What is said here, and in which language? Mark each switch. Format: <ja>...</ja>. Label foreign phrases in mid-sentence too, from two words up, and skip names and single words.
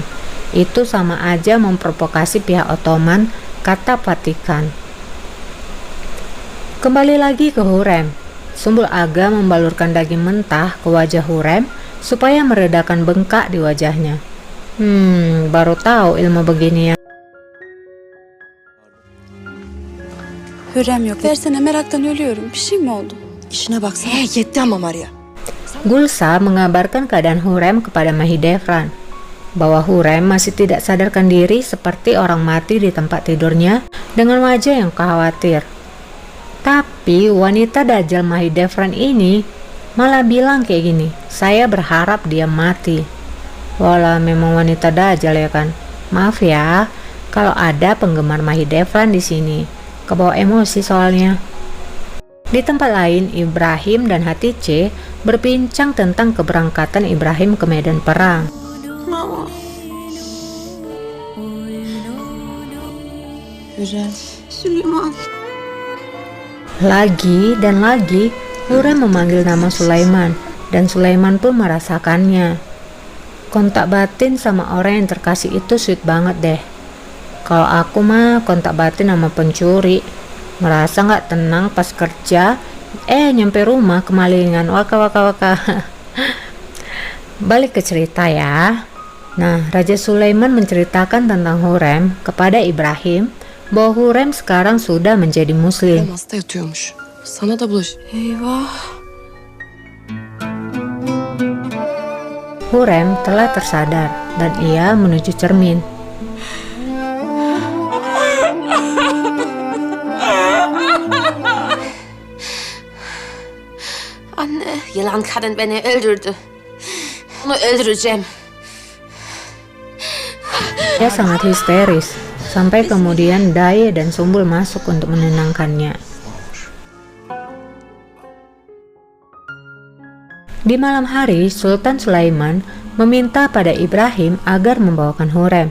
<id>Itu sama aja memprovokasi pihak Ottoman, kata Vatikan. Kembali lagi ke Hurrem. Sumbul Aga membalurkan daging mentah ke wajah Hurrem supaya meredakan bengkak di wajahnya. Baru tahu ilmu begini ya.</id> <tr>Hürrem yok. Versene, meraktan ölüyorum. Bir şey mi oldu? İşine baksana. Yetti ama Maria.</tr> <id>Gulsa mengabarkan keadaan Hurrem kepada Mahidevran, bahwa Hurrem masih tidak sadarkan diri seperti orang mati di tempat tidurnya dengan wajah yang khawatir. Tapi wanita dajjal Mahidevran ini malah bilang kayak gini, saya berharap dia mati. Walah, memang wanita dajjal ya kan. Maaf ya kalau ada penggemar Mahidevran di sini. Kebawa emosi soalnya. Di tempat lain, Ibrahim dan Hatice berbincang tentang keberangkatan Ibrahim ke medan perang. Hürrem. Süleyman. Lagi dan lagi, Hurrem memanggil nama Sulaiman, dan Sulaiman pun merasakannya. Kontak batin sama orang yang terkasih itu sweet banget deh. Kalau aku mah kontak batin sama pencuri. Merasa gak tenang pas kerja, nyampe rumah kemalingan, waka. Balik ke cerita ya. Nah, Raja Sulaiman menceritakan tentang Hurrem kepada Ibrahim bahwa Hurrem sekarang sudah menjadi muslim.</id> <tr>Hasta yatıyormuş. Sana da bulaş. Eyvah.</tr> <id>Hurrem telah tersadar dan ia menuju cermin.</id> <tr>Anne, yılan kadın beni öldürdü. Onu öldüreceğim.</tr> <id>Ia sangat histeris, sampai kemudian Daye dan Sumbul masuk untuk menenangkannya. Di malam hari, Sultan Sulaiman meminta pada Ibrahim agar membawakan Hurrem.</id>